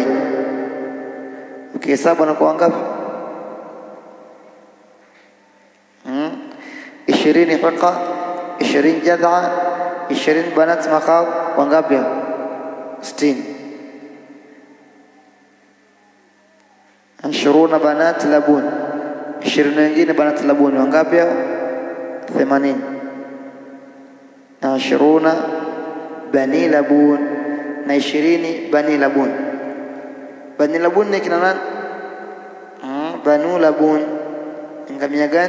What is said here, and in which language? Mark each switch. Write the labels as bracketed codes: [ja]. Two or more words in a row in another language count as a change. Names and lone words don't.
[sw] Ukihesabu anakuwa ngapi? 20 hiqa, 20 jad'a, 20 [ar] بنات مخاض, [sw] wangapi? 60. 20 [ar] بنات لبون, [sw] 20 wengine [ar] بنات لبون [sw] wangapi? 80. Na 20 [ar] بني لبون, [sw] na 20 [ar] بني لبون. بني لبون [sw] ni kina nani? [ar] بنو لبون [sw] ngamia gani?